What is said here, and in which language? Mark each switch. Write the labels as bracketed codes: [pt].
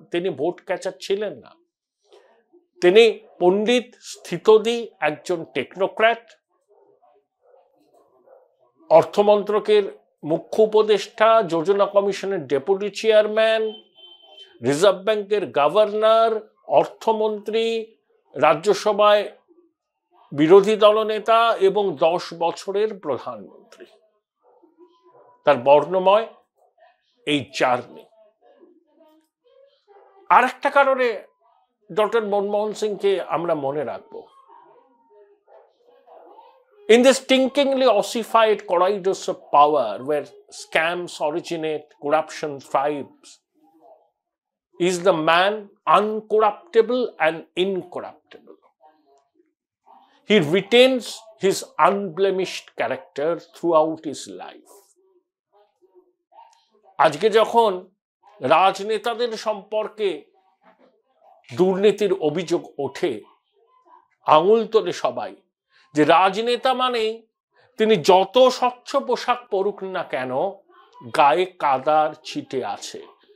[bn] তিনি vote catcher ছিলেন না। তিনি পণ্ডিত, স্থিতদি, একজন টেকনোক্র্যাট, অর্থমন্ত্রকের মুখ্য উপদেষ্টা, যোজনা কমিশনের ডেপুটি চেয়ারম্যান, রিজার্ভ ব্যাংকের গভর্নর, অর্থমন্ত্রী, রাজ্যসভায় বিরোধী দলনেতা এবং 10 বছরের প্রধানমন্ত্রী। তার বর্ণময় এই জার্নি। আর একটা কারণে ডক্টর মনমোহন সিংকে আমরা মনে রাখবো। [en] In this stinkingly ossified corridors of power where scams originate, corruption thrives, is the man uncorruptible and incorruptible. He retains his unblemished character throughout his life. [bn] আজকে যখন রাজনেতাদের সম্পর্কে দুর্নীতির অভিযোগ ওঠে, আঙুল তোলে সবাই যে রাজনেতা মানে তিনি যত স্বচ্ছ পোশাক পরুক না কেন গায়ে কাদার ছিটে আছে।